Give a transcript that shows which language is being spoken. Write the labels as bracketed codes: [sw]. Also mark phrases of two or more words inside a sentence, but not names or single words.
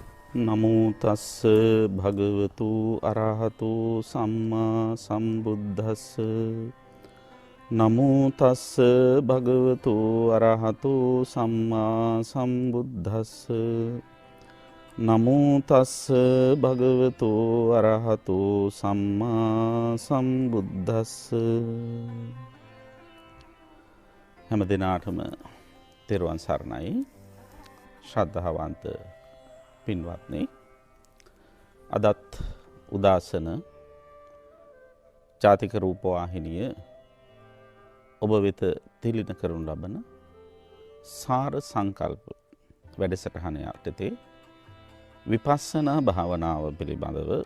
[pi] නමෝ තස්ස භගවතු අරහතු සම්මා සම්බුද්දස්ස නමෝ තස්ස භගවතු අරහතු සම්මා සම්බුද්දස්ස නමෝ තස්ස භගවතු අරහතු සම්මා සම්බුද්දස්ස [si] හැම දිනාටම තෙරුවන් සරණයි ශ්‍රද්ධාවන්ත පින්වත්නි, අදත් උදාසන ජාතික රූපවාහිනිය ඔබ වෙත තිලින කරනු ලබන සාර සංකල්ප වැඩසටහන යටතේ විපස්සනා භාවනාව පිළිබඳව